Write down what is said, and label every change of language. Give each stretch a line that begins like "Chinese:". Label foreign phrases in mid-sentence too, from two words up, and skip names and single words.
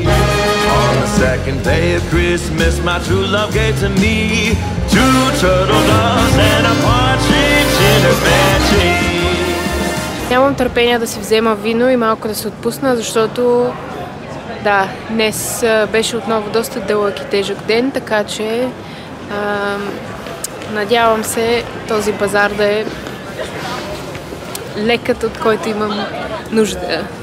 English: On the second day of Christmas, my true love gave to me two turtle doves and a partridge in a pear tree.
Bulgarian: Нямам търпение да си взема вино и малко да се отпусна, защото да, днес беше отново доста дълъг и тежък ден, така че надявам се този базар да е лекът, от който имам нужда.